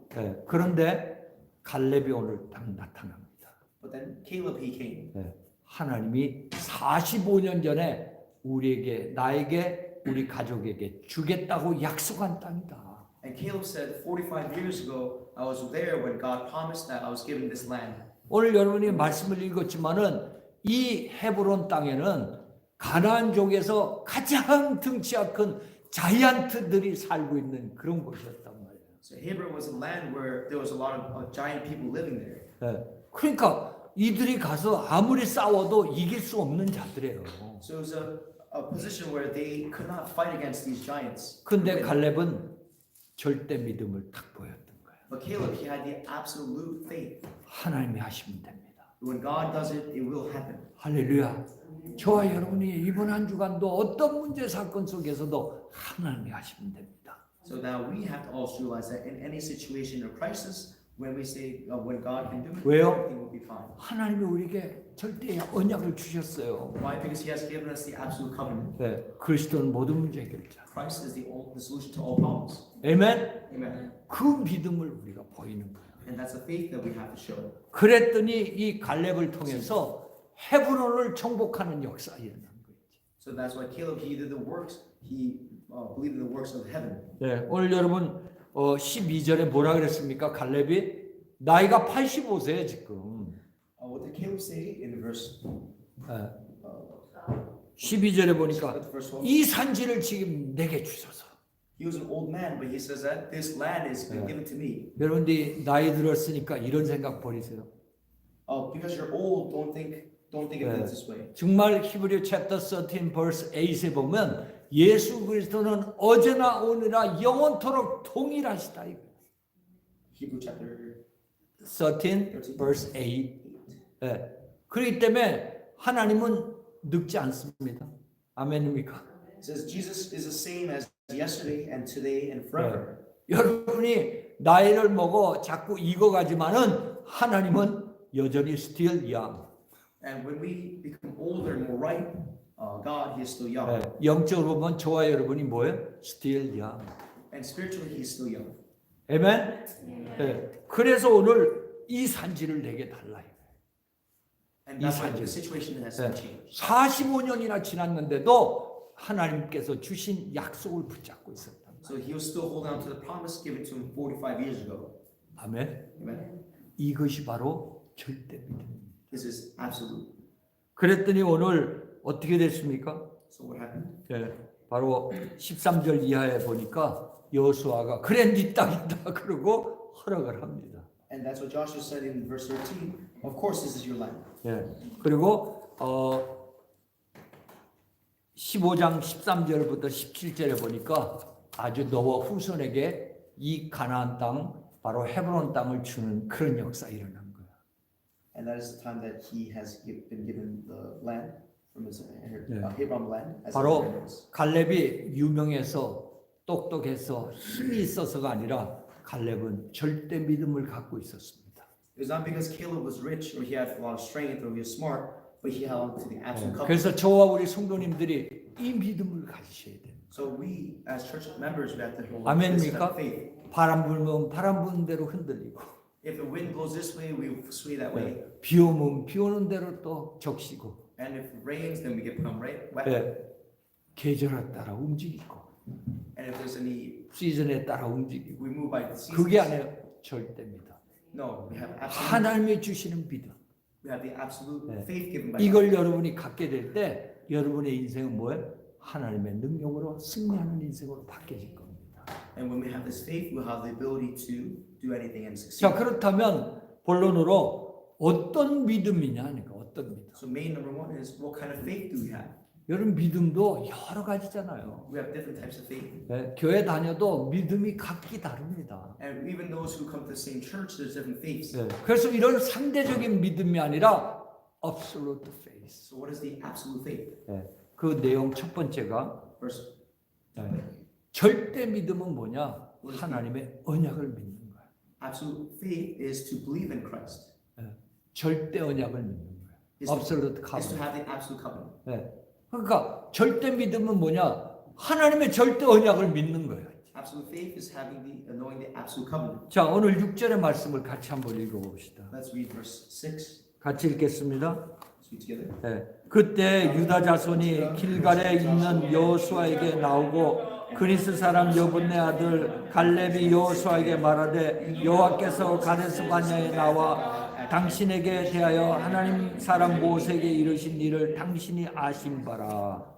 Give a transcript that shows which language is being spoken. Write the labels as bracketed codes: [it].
[ko] 예, 그런데 갈렙이 오늘 딱 나타납니다. [en] But then Caleb, he came. [ko] 예, 하나님이 45년 전에 우리에게, 나에게, 우리 가족에게 주겠다고 약속한 땅이다. [en] And Caleb said, 45 years ago, I was there when God promised that I was given this land. [ko] 오늘 여러분이 말씀을 읽었지만은 이 헤브론 땅에는 가나안족에서 가장 등치가 큰 자이언트들이 살고 있는 그런 곳이었단 말이에요. [en] So Hebron was a land where there was a lot of giant people living there. [ko] 예, 그러니까 이들이 가서 아무리 싸워도 이길 수 없는 자들이에요. [en] So it was a position where they could not fight against these giants. [ko] 근데 갈렙은 절대 믿음을 딱 보였던 거예요. [en] But Caleb, he had the absolute faith. [ko] 하나님이 하시면 됩니다. [en] When God does it, it will happen. [ko] 할렐루야. 저와 여러분이 이번 한 주간도 어떤 문제 사건 속에서도 하나님이 하시면 됩니다. [en] So now we have to also realize that in any situation or crisis, when we say when God can do it, [ko] 왜요? [en] everything will be fine. [ko] 하나님이 우리에게 절대 언약을 주셨어요. [en] Why? Because He has given us the absolute covenant. [ko] 네, 그리스도는 모든 문제 해결자. [en] Christ is the solution to all problems. [ko] 아멘. [en] Amen. [ko] 그 믿음을 우리가 보이는 거예요. [en] And that's a faith that we have to show. [ko] 그랬더니 이 갈렙을 통해서 헤브론을 정복하는 역사가 일어난 거예요. [en] So that's why Caleb, he did the works. He believed in the works of heaven. [ko] 네, 오늘 여러분 12절에 뭐라 그랬습니까? 갈렙이 나이가 85세예요 지금. [en] What did Caleb say in verse? [ko] 12절에 보니까 [en] Verse 12? [ko] 이 산지를 지금 내게 주소서. [en] He was an old man, but he says that this land is been given to me. [ko] 여러분들이 나이 들었으니까 이런 생각 버리세요. [en] Because you're old, don't think of it this way. [ko] 정말 히브리 챕터 13 [en] verse 8 [ko] 에 보면 예수 그리스도는 어제나 오늘나 영원토록 동일하시다. [en] Hebrew chapter 13 verse 8. 네. [ko] 그렇기 때문에 하나님은 늙지 않습니다. 아멘입니까? [en] it says Jesus is the same as yesterday and today and forever. [ko] 여러분이 나이를 먹어 자꾸 익어가지만은 하나님은 여전히 [en] still young. And when we become older and more ripe, God, He is still young. [ko] 네. 영적으로 보면 저와 여러분이 뭐예요? [en] Still young. And spiritually, He is still young. [ko] 아멘. 네. 그래서 오늘 이 산지를 내게 달라. [en] And that's why [ko] 산지. [en] the situation has [ko] 네. [en] changed. [ko] 45년이나 지났는데도 하나님께서 주신 약속을 붙잡고 있었다. [en] So he was still holding on to the promise given to him 45 years ago. [ko] 아멘. [en] Amen. [ko] 이것이 바로 절대 믿음. [en] This is absolute. [ko] 그랬더니 오늘 어떻게 됐습니까? [en] So what happened? [ko] 예, 바로 13절 이하에 보니까 여호수아가 그래 네 땅이다 그러고 허락을 합니다. [en] And that's what Joshua said in verse 13. Of course, this is your land. [ko] 예, 그리고 15장 13절부터 17절에 보니까 아주 너와 후손에게 이 가나안 땅 바로 헤브론 땅을 주는 그런 역사 일어난 거야. [en] And that is the time that he has been given the land from his Yeah. Hebron land as [ko] 바로 [en] an inheritance. [ko] 갈렙이 유명해서 똑똑해서 힘이 있어서가 아니라 갈렙은 절대 믿음을 갖고 있었습니다. [en] It was not because Caleb was rich or he had a lot of strength or he was smart, but he held to the absolute covenant. [ko] 그래서 저와 우리 성도님들이 이 믿음을 가지셔야 돼요. [en] So we, as church members, we have to hold this [ko] 아멘입니까? [en] faith. [ko] 바람 불면 바람 부는 대로 흔들리고 [en] If the wind blows this way, we sway that way. [ko] 비 오면 비 오는 대로 또 적시고 [en] And if it rains, then we get become wet. [ko] 계절에 따라 움직이고 [en] And if there's any, [ko] 시즌에 따라 움직이고 [en] we move by the seasons. [ko] 그게 아니에요. 절대입니다. [en] No, we have absolute. [ko] 하나님이 주시는 믿음. [en] We have the absolute Yeah. faith given by God. [ko] 이걸 여러분이 갖게 될 때 여러분의 인생은 뭐예요? 하나님의 능력으로 승리하는 인생으로 바뀌어질 겁니다. [en] And when we have this faith, we'll have the ability to do anything and [ko] 자, [en] succeed. [ko] 그렇다면 본론으로 어떤 믿음이냐 하니까 어떤 믿음. [en] So main number one is what kind of faith do we have? [ko] 여러분 믿음도 여러 가지잖아요. [en] We have different types of faith. [ko] 예, 교회 다녀도 믿음이 각기 다릅니다. [en] And even those who come to the same church, there's different faiths. [ko] 예, 그래서 이런 상대적인 믿음이 아니라 [en] absolute faith. So what is the absolute faith? [ko] 예, 그 내용 첫 번째가 [en] First, [ko] 예, 절대 믿음은 뭐냐? 하나님의 언약을 믿는 거야. [en] absolute faith is to believe in Christ. [ko] 예, 절대 언약을 믿는 거야. [en] Is to, absolute is to covenant. have the absolute covenant. 예, 그러니까 절대 믿음은 뭐냐? 하나님의 절대 언약을 믿는 거예요. Absolute faith is having the knowing the absolute covenant. [ko] 자, 오늘 6절의 말씀을 같이 한번 읽어봅시다. [en] Let's read verse 6. [ko] 같이 읽겠습니다. [en] Let's read together. [ko] 예, 그때 유다 자손이 길갈에 있는 여호수아에게 나오고 그니스 사람 여분네 아들 갈렙이 여호수아에게 말하되 여호와께서 가데스 바냐에 나와 당신에게 대하여 하나님 사람 모세에게 이르신 일을 당신이 아신 바라.